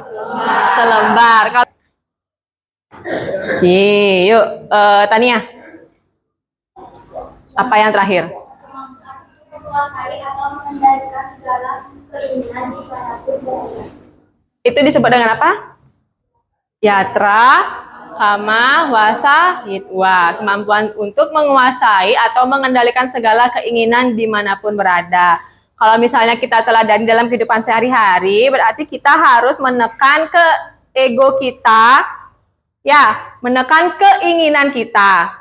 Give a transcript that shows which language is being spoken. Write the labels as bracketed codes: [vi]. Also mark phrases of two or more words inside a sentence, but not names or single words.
[id] Selembar. Oke, yuk, Tania. Apa yang terakhir? Menguasai atau mengendalikan segala keinginan di manapun berada. Itu disebut dengan apa? [sa] Yatra, hama, wasa, hitwa. [id] Kemampuan untuk menguasai atau mengendalikan segala keinginan dimanapun berada. Kalau misalnya kita teladani dalam kehidupan sehari-hari, berarti kita harus menekan ke ego kita, ya, menekan keinginan kita.